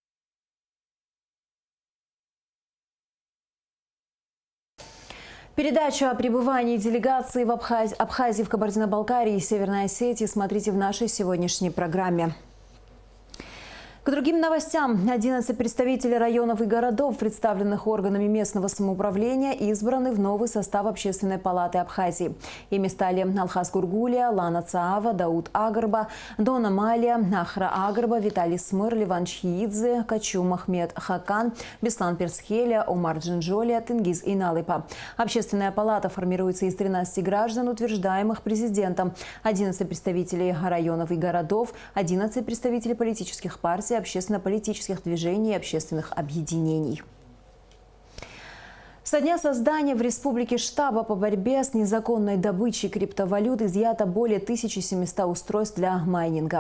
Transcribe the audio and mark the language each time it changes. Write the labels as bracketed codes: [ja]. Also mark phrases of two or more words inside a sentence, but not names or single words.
[ru] Передачу о пребывании делегации в Абхазии, в Кабардино-Балкарии и Северной Осетии смотрите в нашей сегодняшней программе. К другим новостям. 11 представителей районов и городов, представленных органами местного самоуправления, избраны в новый состав Общественной палаты Абхазии. Ими стали Алхаз Гургулия, Лана Цаава, Дауд Агарба, Дона Малия, Ахра Агарба, Виталий Смыр, Ливан Чхиидзе, Качу Махмед Хакан, Беслан Персхеля, Омар Джинджолия, Тенгиз Иналыпа. Общественная палата формируется из 13 граждан, утверждаемых президентом, 11 представителей районов и городов, 11 представителей политических партий, общественно-политических движений и общественных объединений. Со дня создания в республике штаба по борьбе с незаконной добычей криптовалют изъято более 1700 устройств для майнинга.